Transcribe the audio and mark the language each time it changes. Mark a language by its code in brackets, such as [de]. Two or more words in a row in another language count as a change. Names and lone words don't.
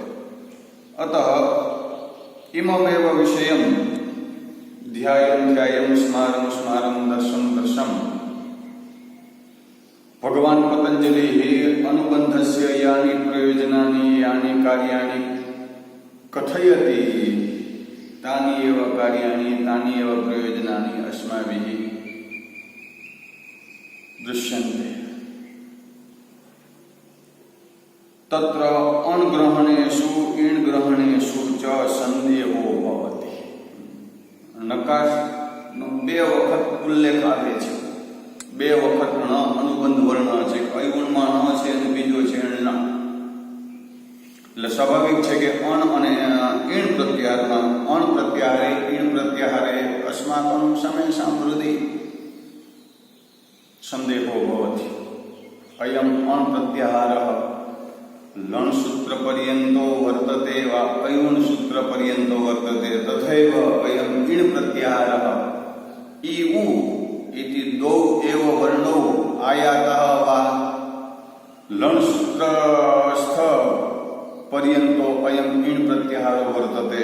[sa] अतः इममेव विषयं ध्यायं स्मारं स्मारं दर्शं दर्शं भगवान् पतंजलिः अनुबन्धस्य यानि प्रयोजनानि यानि कार्याणि कथयति तानि एव कार्याणि तानि एव प्रयोजनानि अस्माभिः दृश्यन्ते। तत्र अण्ग्रहणेषु इण्ग्रहणेषु च संदेहो भवति। [gu] नकारનો 2 વખત ઉલ્લેખ આવે છે, 2 વખત ણ અનુબંધ વર્ણ છે। અયુણમાં ણ છે અને બીજો છે ણ। એટલે સ્વાભાવિક છે કે અણ અને ઈણ પ્રત્યાહારમાં અણ પ્રત્યાહારે ઈણ પ્રત્યાહારે [sa] अस्माकं समेषां हृदि संदेहो भवति। अयम् अण् प्रत्याहारः लन् सूत्रपर्यन्तो वर्तते वा अयुण् सूत्रपर्यन्तो वर्तते, तथैव अयम् इण् प्रत्याहारः इ उ इति द्वौ एव वर्णौ आयातः वा लन् सूत्रस्थ पर्यन्तो अयम् इण् प्रत्याहारो वर्तते।